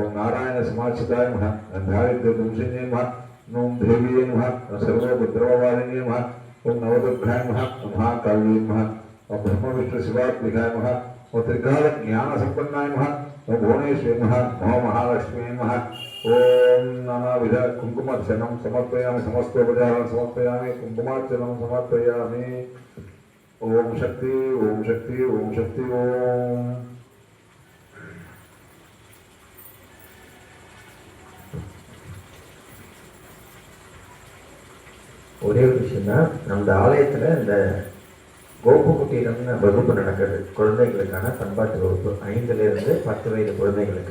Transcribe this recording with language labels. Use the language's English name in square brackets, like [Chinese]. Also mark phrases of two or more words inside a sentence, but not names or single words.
[Sanskrit] नारायण समाचिताय नमः दारिद्र्यदंशिन्ये नमः ओम देवीये नमः ओम सर्वभद्रवारिण्ये नमः ओम नवदुर्गाय नमः ओम महाकाव्ये नमः ओम ब्रह्म विष्णु शिवात्मिकाय नमः ओम त्रिकाल ज्ञान संपन्नाय नमः ओम भुवनेश्वरी नमः ओम महालक्ष्मी नमः ओम नानाविध कुंकुमार्चनं समर्पयामि समस्तोपचारान् समर्पयामि कुंकुमार्चनं समर्पयामि ओम शक्ति ओम शक्ति ओम शक्ति ओम [Tamil] ஒரே ஒரு விஷயம் தான், நம்ம ஆலயத்தில் இந்த கோபுக்குட்டியிடம்னு வகுப்பு நடக்குது. குழந்தைகளுக்கான பண்பாட்டு வகுப்பு 5லிருந்து 10 வயது குழந்தைகளுக்கு.